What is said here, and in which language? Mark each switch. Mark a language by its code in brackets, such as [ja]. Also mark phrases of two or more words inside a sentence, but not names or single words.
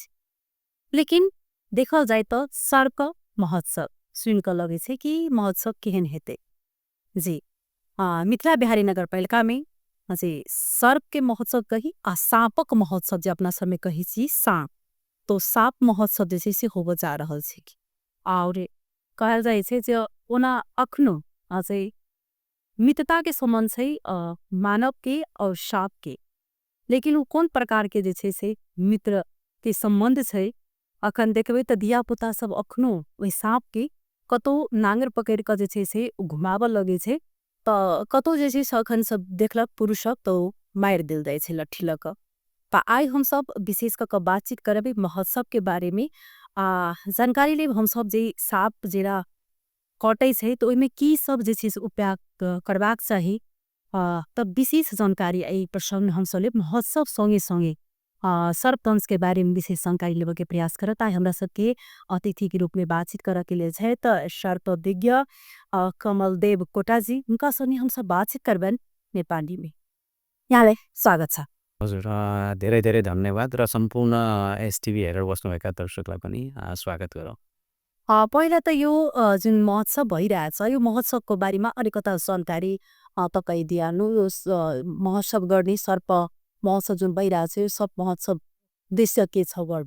[mai] लेकिन देखल जाए तो सर्प महोत्सव सुन कर लगे छे कि महोत्सव केहन हेते। जी मिथिला बिहारी नगर पालिका में जी सर्प के महोत्सव कही आ सांपक महोत्सव जो अपना समय कही छी सांप तो सांप महोत्सव जैसे से होब जा रहल छे और कहल जाए छे जो ओना अखनो अझै मित्रता के संबंध छै मानव के और सांप के। लेकिन वो कौन प्रकार के जे छै से मित्र के संबंध छै अखन देखबे त दिया पुता सब अखनो ओइ सांप के कतो नांगर पकड़ के जे छै से घुमाब लगे छे त कतो जे छै से अखन सब देखलक पुरुष सब तो मार दिल जाय छे लट्ठी ल क। त आई हम सब विशेष क बातचीत करबे महोत्सव के बारे में जानकारी लेब हम सब जे सांप जेरा कटै छै तो ओइमे की सब जे छै से उपाय करबाक चाही तब विशेष जानकारी एहि प्रसंग हम सब लेब महोत्सव संगे संगे सर्पदंश के बारे में विशेष जानकारी लेवे के प्रयास करत आई हमरा सबके अतिथि के रूप में बातचीत करे के लिए छै त सर्पविज्ञ कमलदेव कोटाजी उनका संगे हम सब बातचीत करबन नेपाली में। [ne] यहाँलाई स्वागत छ। हजुर धेरै धेरै धन्यवाद र सम्पूर्ण एसटिभी हेरेर बस्नुभएका दर्शकलाई पनि स्वागत गरौँ। पहिला त यो जुन महोत्सव भइरहेछ यो महोत्सवको बारेमा अलिकता जानकारी तपाईँ दिइहाल्नु। यो महोत्सव गर्ने सर्प महोत्सव जुन भइरहेछ यो सर्प महोत्सव उद्देश्य के छ गर्न?